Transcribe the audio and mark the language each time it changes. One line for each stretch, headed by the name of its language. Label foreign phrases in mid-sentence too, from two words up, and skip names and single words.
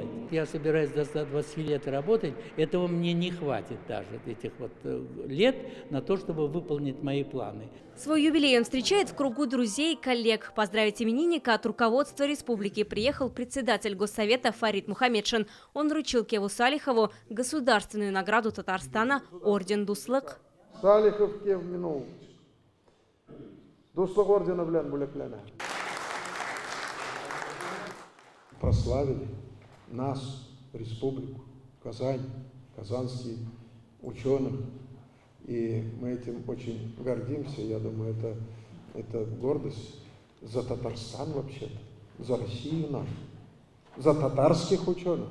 Russian: Я собираюсь до 120 лет работать, этого мне не хватит даже, этих вот лет, на то, чтобы выполнить мои планы. Свой юбилей он встречает в кругу друзей и коллег. Поздравить именинника от руководства республики приехал председатель Госсовета Фарид Мухаммедшин. Он вручил Кеву Салихову государственную награду Татарстана орден Дуслык. Салихов Кев Минович.
Tatar: Дуслык ордена белән бүләкләнә.
Russian: Прославили нас, республику, Казань, казанские ученых. И мы этим очень гордимся. Я думаю, это гордость за Татарстан вообще-то, за Россию нашу, за татарских ученых.